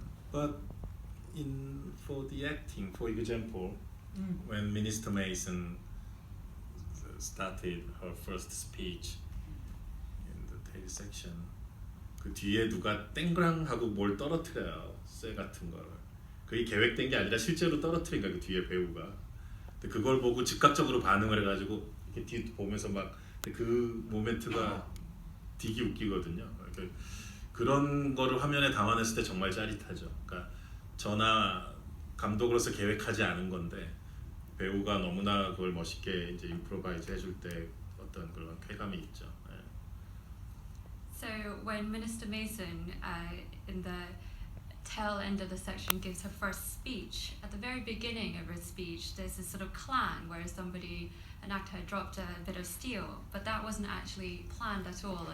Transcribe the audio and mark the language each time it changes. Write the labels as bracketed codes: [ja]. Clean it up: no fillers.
[en] But for the acting, for example, when Minister Mason started her first speech in the tail section, [ko] 그 뒤에 누가 땡그랑 하고 뭘 떨어뜨려요, 쇠 같은 거를. 그게 계획된 게 아니라 실제로 떨어뜨린 거야, 그 뒤에 배우가. 근데 그걸 보고 즉각적으로 반응을 해가지고 이렇게 뒤 보면서 막 그 모멘트가 되게 웃기거든요. 그런 거를 화면에 담아냈을 때 정말 짜릿하죠. 그러니까 저나 감독으로서 계획하지 않은 건데 배우가 너무나 그걸 멋있게 이제 임프로바이즈 해줄 때 어떤 그런 쾌감이 있죠. 네. [en] So when Minister Mason in the tail end of the section gives her first speech, at the very beginning of her speech there's this sort of clang where an actor had dropped a bit of steel, but that wasn't actually planned at all.